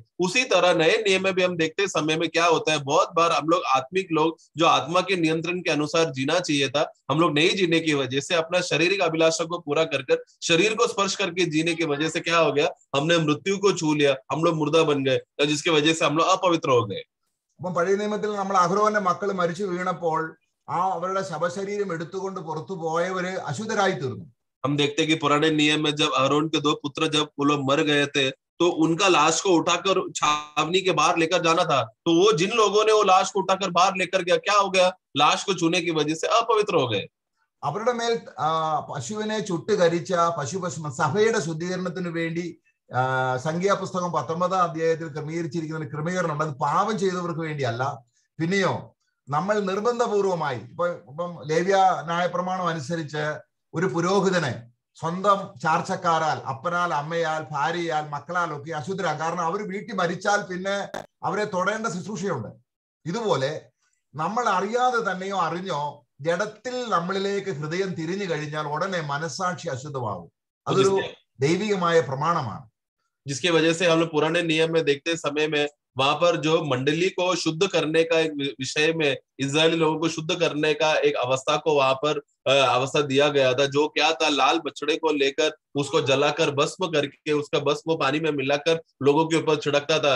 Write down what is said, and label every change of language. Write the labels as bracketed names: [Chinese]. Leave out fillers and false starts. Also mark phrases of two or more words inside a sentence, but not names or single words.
[Hindi] उसी तरह नए नियम में भी हम देखते समय में क्या होता है, बहुत बार हम लोग आत्मिक लोग जो आत्मा के नियंत्रण के अनुसार जीना चाहिए था, हम लोग नहीं जीने की वजह से अपना शारीरिक अभिलाषा को पूरा कर शरीर को स्पर्श करके जीने की वजह से क्या हो गया, हमने मृत्यु को छू लिया, हम लोग मुर्दा बन गए, जिसकी वजह से हम लोग अपवित्र हो गए। [Malayalam] അപ്പം പഴയ നിയമത്തിൽ നമ്മൾ അഹരോന്റെ മക്കൾ മരിച്ചു വീണപ്പോൾ ആ അവരുടെ ശവശരീരം എടുത്തുകൊണ്ട് പുറത്തു പോയവര് അശുദ്ധരായി തീർന്നു. [Hindi] हम देखते कि पुराने नियम में जब अहरोन के 2 पुत्र जब वो लोग मर गए थे तो उनका लाश को उठाकर छावनी के बाहर लेकर जाना था, तो वो जिन लोगों ने वो लाश को उठाकर बाहर लेकर गया, क्या हो गया, लाश को छूने की वजह से अपवित्र हो गए। [Malayalam] അവരുടെ മേൽ പശുവിനെ ചുട്ടുകരിച്ച പശുഭസ്മം സഭയുടെ ശുദ്ധീകരണത്തിന് വേണ്ടി സംഖ്യാപുസ്തകം 19-ാം അധ്യായത്തിൽ ക്രമീകരിച്ചിരിക്കുന്ന ഒരു ക്രമീകരണം, അത് പാപം ചെയ്തവർക്ക് വേണ്ടിയല്ല. പിന്നെയോ നമ്മൾ നിർബന്ധപൂർവമായി ഇപ്പം ലേവ്യ ന്യായപ്രമാണം അനുസരിച്ച് ഒരു പുരോഹിതനെ സ്വന്തം ചാർച്ചക്കാരാൽ, അപ്പനാൽ, അമ്മയാൽ, ഭാര്യയാൽ, മക്കളാൽ ഒക്കെ അശുദ്ധരാകും. കാരണം അവർ വീട്ടിൽ മരിച്ചാൽ പിന്നെ അവരെ തൊടേണ്ട ശുശ്രൂഷയുണ്ട്. ഇതുപോലെ നമ്മൾ അറിയാതെ തന്നെയോ അറിഞ്ഞോ ജഡത്തിൽ നമ്മളിലേക്ക് ഹൃദയം തിരിഞ്ഞു കഴിഞ്ഞാൽ ഉടനെ മനസ്സാക്ഷി അശുദ്ധമാകും. അതൊരു ദൈവികമായ പ്രമാണമാണ്. [Hindi] जिसकी वजह से हम लोग पुराने नियम में देखते समय में वहां पर जो मंडली को शुद्ध करने का एक विषय में इजरायली लोगों को शुद्ध करने का एक अवस्था को वहां पर अवस्था दिया गया था, जो क्या था, लाल बछड़े को लेकर उसको जलाकर भस्म करके उसका भस्म पानी में मिलाकर लोगों के ऊपर छिड़कता था।